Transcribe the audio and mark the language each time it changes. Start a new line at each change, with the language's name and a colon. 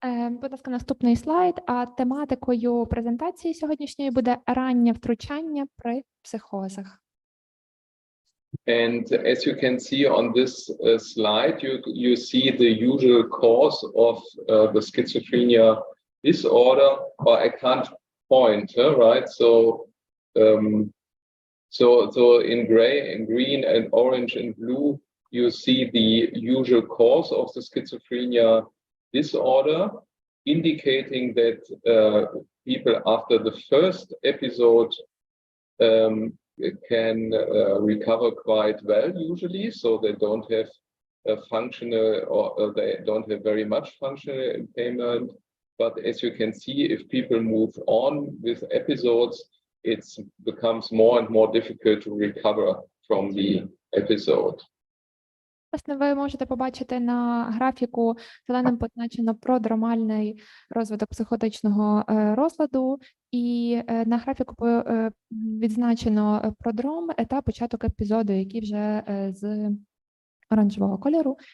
Ukrainian: Будь ласка, наступний слайд. А тематикою презентації сьогоднішньої буде раннє втручання при психозах.
English: And as you can see on this slide, you see the usual cause of the schizophrenia disorder, or I can't point, right? So in gray and green and orange and blue, you see the usual cause of the schizophrenia disorder, indicating that people after the first episode can recover quite well usually, so they don't have a functional or they don't have very much functional impairment. But as you can see, if people move on with episodes, it becomes more and more difficult to recover from the episode.
Ukrainian: Власне, ви можете побачити на графіку зеленим позначено продромальний розвиток психотичного розладу, і на графіку відзначено продром та початок епізоду, який вже з оранжевого кольору.